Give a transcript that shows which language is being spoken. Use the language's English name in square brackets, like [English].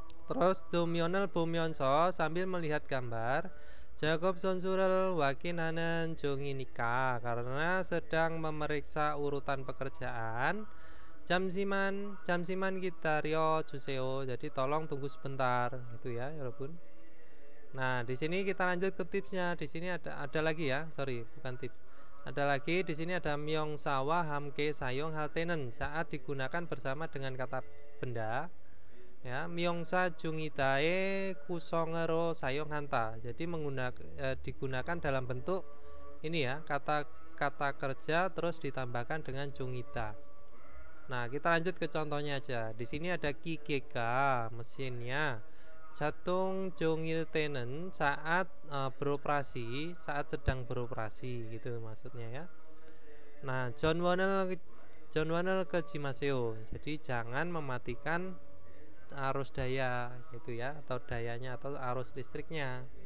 [Korean] Terus 도면을 보면서 [Indonesian] sambil melihat gambar [Korean] 작업 선수를 확인하는 중이니까 [Indonesian] karena sedang memeriksa urutan pekerjaan [Korean] 잠시만 기다려 주세요. [Indonesian] Jadi tolong tunggu sebentar gitu ya, 여러분. Nah, di sini kita lanjut ke tipsnya. Di sini ada lagi ya, sorry, bukan tips. Ada lagi di sini ada [Korean] 명사와 함께 사용할 때는 [Indonesian] saat digunakan bersama dengan kata benda. [Korean] Ya, 명사 중이다의 구성으로 사용한다. [Indonesian] Jadi digunakan dalam bentuk ini ya, kata kerja terus ditambahkan dengan 중이다. Nah, kita lanjut ke contohnya aja. Di sini ada [Korean] 기계가 [Indonesian] mesinnya [Korean] 자동 종일 때는 [Indonesian] saat beroperasi, saat sedang beroperasi gitu maksudnya ya. [Korean] Nah, 전원을 끄지 마세요. [Indonesian] Jadi jangan mematikan arus daya gitu ya, atau dayanya atau arus listriknya.